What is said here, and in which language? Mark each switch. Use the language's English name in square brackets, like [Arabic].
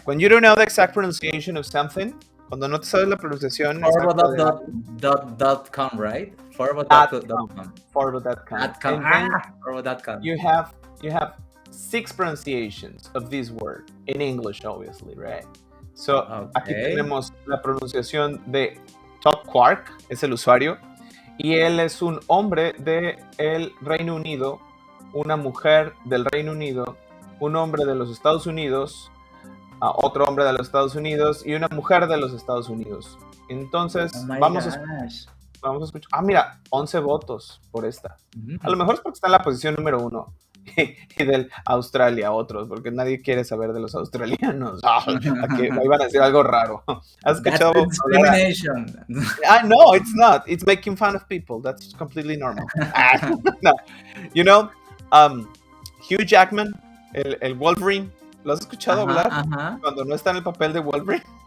[English] When you don't know the exact pronunciation of something, [Spanish] cuando no te sabes la pronunciación. [English] Forbo.com, right? Forbo.com. Forbo.com. You have 6 pronunciations of this word in English, obviously, right? [Spanish] So aquí tenemos la pronunciación de Todd Quark, es el usuario, y él es un hombre del Reino Unido, una mujer del Reino Unido, un hombre de los Estados Unidos, otro hombre de los Estados Unidos y una mujer de los Estados Unidos. Entonces, vamos a escuchar. Mira, 11 votos por esta. A lo mejor es porque está en la posición número 1 y del Australia otros, porque nadie quiere saber de los australianos. Aquí iban a decir algo raro. ¿Has escuchado? [English] Discrimination. No, it's not. It's making fun of people. That's completely normal. No. You know, [Spanish] Hugh Jackman, el Wolverine, ¿lo has escuchado hablar? Cuando no está en el papel de Wolverine.